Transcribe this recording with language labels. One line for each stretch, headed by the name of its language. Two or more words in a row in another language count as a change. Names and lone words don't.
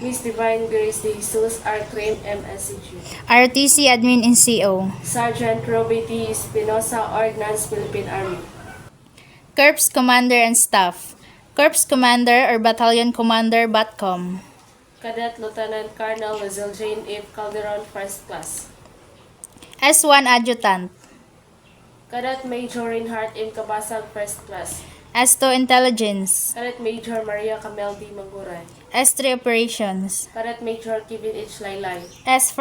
English: Miss Divine Grace De Jesus, R. Crim, MSCG, ROTC Admin NCO, Sergeant Roby T. Espinosa, Ordnance, Philippine Army, Corps Commander and Staff, Corps Commander or Battalion Commander BATCOM, Cadet Lieutenant Colonel Lizelle Jane F. Calderon, First Class, S1 Adjutant, Cadet Major Reinhardt M. Cabasag, First Class, S2 Intelligence, Cadet Major Maria Camel D. Manguray, S3 Operations, Cadet Major Kevin H. Laylay,